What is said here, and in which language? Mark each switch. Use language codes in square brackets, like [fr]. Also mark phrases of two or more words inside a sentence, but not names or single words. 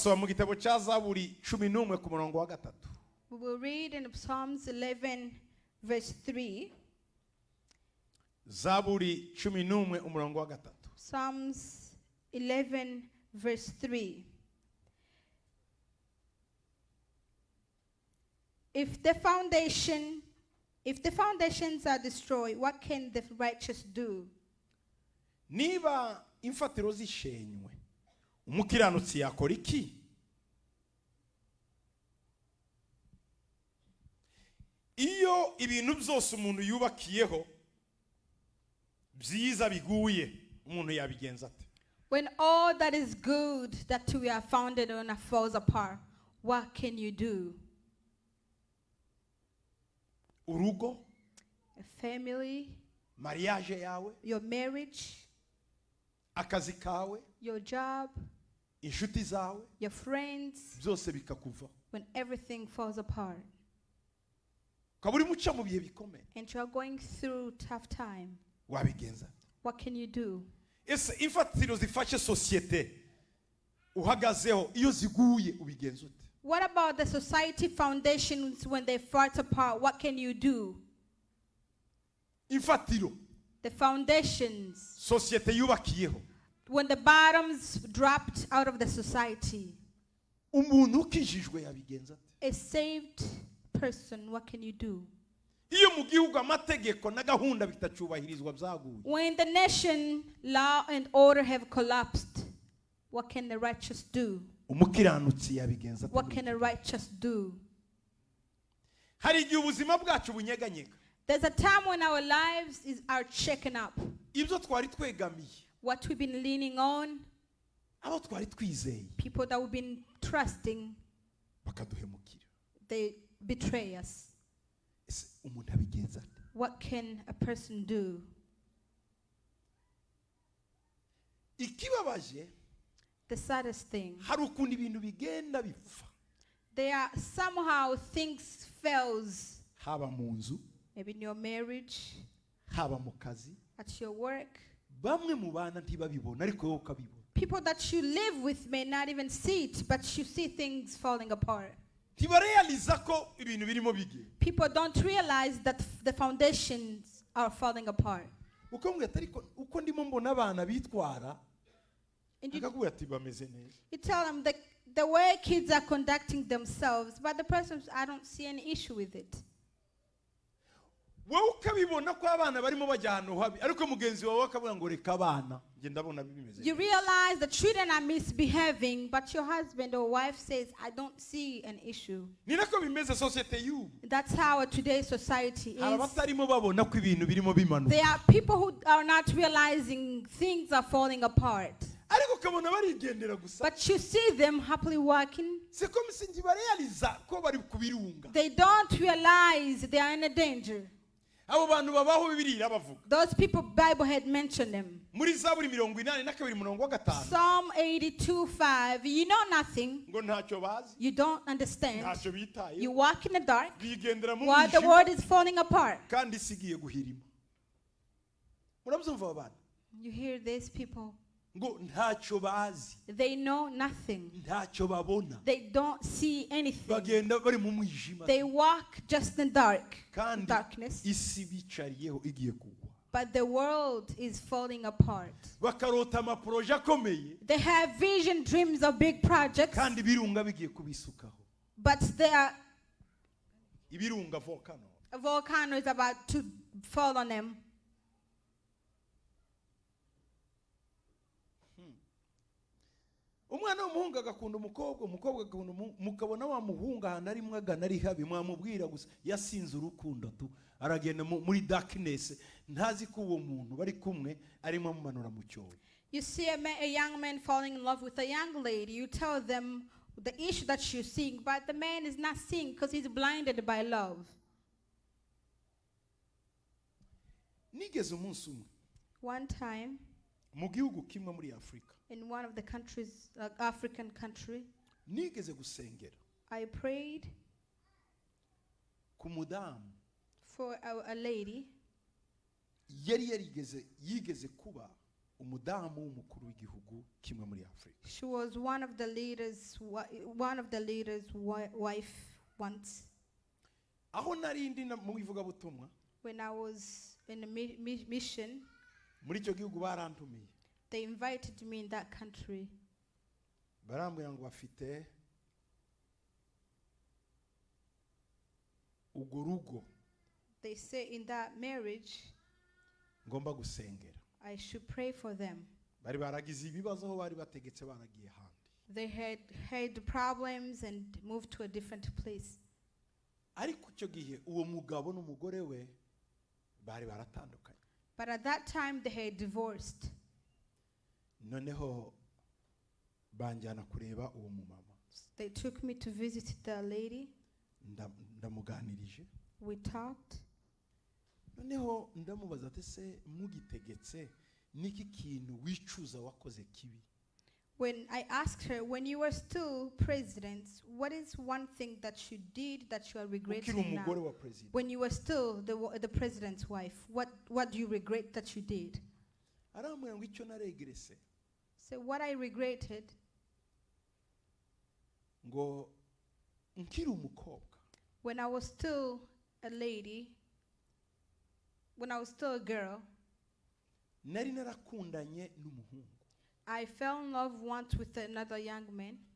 [rw] So mu gitabo cya Zaburi 11 ku murongo wa 3. [en] We will read in Psalms 11 verse 3. [rw] Zaburi 11 umurongo wa 3. [en] Psalms 11 verse 3. If the foundations are destroyed, what can the righteous do? [rw] Niba imfatiro zishenywe, umukiranutsi yakora iki? Iyo ibintu byose umuntu yubakiyeho byiza biguye, umuntu yabigenza ate? [en] When all that is good that we are founded on falls apart, what can you do? [rw] Urugo, [en] A family, [rw] mariage yawe, [en] your marriage, [rw] akazi kawe, [en] your job, [rw] inshuti zawe, [en] your friends, [rw] byose bikakuva. [en] when everything falls apart [rw] Kaburi muca mu bihe bikomeye, [en] and you are going through tough time, [rw] wabigenza ate? [en] what can you do? [rw] Ese imfatiro zifashe societe uhagazeho iyo ziguye ubigenza ute? [en] What about the society foundations when they fall apart? What can you do? [rw] Imfatiro [en] The foundations, [rw] societe yubakiyeho, [en] when the bottoms dropped out of the society, [rw] umuntu ukijijwe yabigenza ate? [en] a saved person, what can you do? [rw] Iyo mu gihugu amategeko na gahunda bitacubahirizwa byaguye, [en] When the nation, law and order have collapsed, what can the righteous do? [rw] umukiranutsi yabigenza ate? [en] What can a righteous do? [rw] Hari igihe ubuzima bwacu bunyeganyega, [en] There's a time when our lives are shaken up. [rw] ibyo twari twegamiye, [en] What we've been leaning on, [rw] abo twari twizeye [en] people that we've been trusting, [rw] bakaduhemukira. [en] they betray us. [rw] Ese umuntu abigenza ate? [en] What can a person do? [rw] Ikibabaje, [en] The saddest thing, [rw] hari ukuntu ibintu bigenda bipfa, [en] there are somehow things fails, [rw] haba mu nzu, [en] maybe in your marriage, [rw] haba mu kazi. [en] at your work. [rw] Bamwe mu bana ntibabibona ariko wowe ukabibona. [en] People that you live with may not even see it, but you see things falling apart. [rw] Ntibarealiza ko ibintu birimo bigiye. [en] People don't realize that the foundations are falling apart. [rw] Uko mbwira ariko uko ndimo mbona abana bitwara, [en] And you [rw] akakubwira ati bameze neza. [en] tell them the way kids are conducting themselves, but the person, I don't see any issue with it. [rw] Wowe ukabibona ko abana barimo bajya ahantu habi, ariko mugenzi wawe akavuga ngo reka abana, nge ndabona bimeze. [en] You realize the children are misbehaving, but your husband or wife says, I don't see an issue. [rw] Ni nako bimeze societe y'ubu. [en] That's how today's society [rw] Hari [en] is. [rw] abatarimo babona ko ibintu birimo bimanuka. [en] There are people who are not realizing things are falling apart. [rw] Ariko ukabona barigendera gusa. [en] But you see them happily walking. [fr] C'est comme si [rw] ntibarealiza ko bari kubirunga. [en] They don't realize they are in a danger. [rw] Abo bantu babaho Bibiliya bavuga. [en] Those people, Bible had mentioned them. [rw] Muri Zaburi 82 umurongo wa 5. [en] Psalm 82:5. You know nothing. [rw] Ngo ntacyo bazi, [en] You don't understand. [rw] ntacyo bitaye. [en] You walk in the dark [rw] Bigendera mu [en] while the [rw] mwijima, [en] world is falling apart. [rw] kandi isigiye guhirima. Murabyumva abana? [en] You hear these people. [rw] Ngo ntacyo bazi, [en] They know nothing. [rw] ntacyo babona. [en] They don't see anything. [rw] Bagenda bari mu mwijima. [en] They walk just in [rw] Kandi [en] darkness. [rw] isi bicariyeho igiye kugwa. [en] But the world is falling apart. [rw] Bakarota amaproje akomeye, [en] They have vision, dreams of big projects, [rw] kandi ibirunga bigiye kubisukaho. [en] but [rw] Ibirunga volcano. [en] a volcano is about to fall on them. [rw] Umwana w'umuhungu agakunda umukobwa, umukobwa agakunda mukabona wa muhungu ahantu ari mwagana ari habi, mwamubwira gusa yasinze urukundo tu, aragenda muri darkness, ntazi ko uwo muntu bari kumwe arimo amumanura mu cyobo. [en] You see a young man falling in love with a young lady. You tell them the issue that you're seeing, but the man is not seeing because he's blinded by love. [rw] Nigeze umunsi umwe [en] One time, [rw] mu gihugu kimwe muri Afrika, [en] in one of the countries, African country, [rw] nigeze gusengera [en] I prayed [rw] ku mudamu [en] for a lady [rw] yari yigeze kuba umudamu w'umukuru w'igihugu kimwe muri Afrika. [en] She was one of the leaders' wife once. [rw] Aho narindi mu ivugabutumwa, [en] when I was in a mission, [rw] muri icyo gihugu barantumiye. [en] They invited me in that country. [rw] Barambwira ngo bafite ugurugo. [en] They say in that marriage, [rw] ngomba gusengera. [en] I should pray for them. [rw] Bari baragize ibibazo aho bari bategetse baragiye handi. [en] They had had problems and moved to a different place. [rw] Ariko icyo gihe uwo mugabo n'umugore we bari baratandukanye. [en] But at that time they had divorced. [rw] Noneho banjyana kureba uwo mumama. [en] They took me to visit the lady. [rw] Ndamuganirije. [en] We talked. [rw] Noneho ndamubaza ati se mugitegetse niki kintu wicuza wakoze kibi? [en] When I asked her, when you were still president, what is one thing that you did that you are regretting now? When you were still the president's wife, what do you regret that you did? So what I regretted, when I was still a lady, when I was still a girl, I fell in love once with another young man.